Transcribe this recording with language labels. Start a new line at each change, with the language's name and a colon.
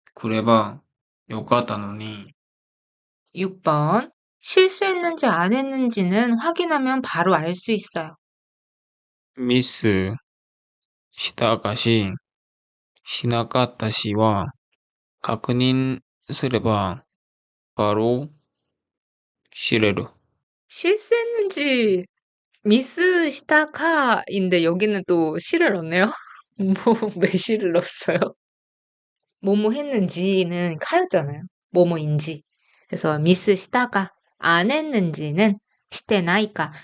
Japanese: みんな知り合いだし、うちに来ればよかったのに、
Korean: 6번. 실수했는지 안 했는지는 확인하면 바로 알 수 있어요.
Japanese: ミスしたかし、しなかったしは確認すれば
Korean: 바로
Japanese: 知れる.
Korean: 실수했는지 미스 시타카인데 여기는 또 시를 넣네요. 왜 시를 넣었어요? 뭐뭐 했는지는 카였잖아요. 뭐뭐인지. 그래서 미스 시타카 안 했는지는 시테나이까.